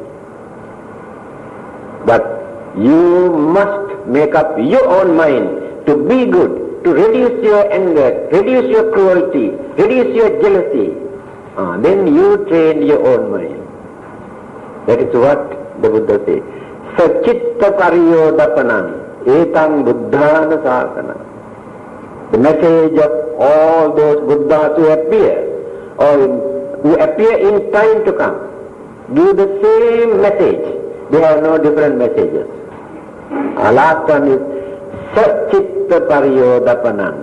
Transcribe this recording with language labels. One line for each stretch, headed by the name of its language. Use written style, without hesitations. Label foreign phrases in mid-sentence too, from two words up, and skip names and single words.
English: But you must make up your own mind to be good, to reduce your anger, reduce your cruelty, reduce your jealousy. Then you train your own mind. That is what the Buddha says.
Pali: Sachitta pariyodapanam etang buddhana sasana.
English: The message of all those Buddhas who appear, or who appear in time to come, give the same message. They have no different messages. Last one is
Pali: Sachitta pariyodapanam.